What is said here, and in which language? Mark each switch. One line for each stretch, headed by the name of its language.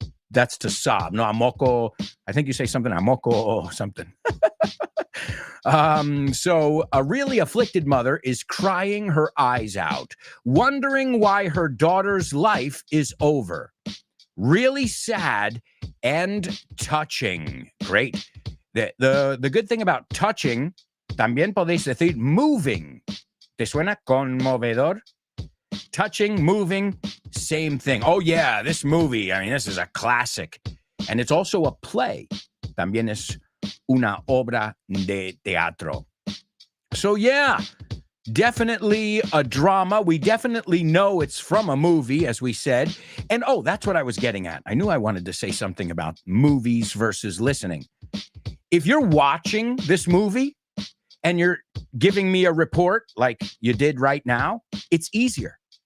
English: That's to sob. No, amoko. I think you say something, amoko or something. So a really afflicted mother is crying her eyes out, wondering why her daughter's life is over. Really sad and touching. Great. The good thing about touching,
Spanish: también podéis decir
English: moving.
Spanish: ¿Te suena conmovedor?
English: Touching, moving, same thing. Oh, yeah, this movie, I mean, this is a classic. And it's also a play.
Spanish: También es una obra de teatro.
English: So, yeah, definitely a drama. We definitely know it's from a movie, as we said. And oh, that's what I was getting at. I knew I wanted to say something about movies versus listening. If you're watching this movie and you're giving me a report like you did right now, it's easier.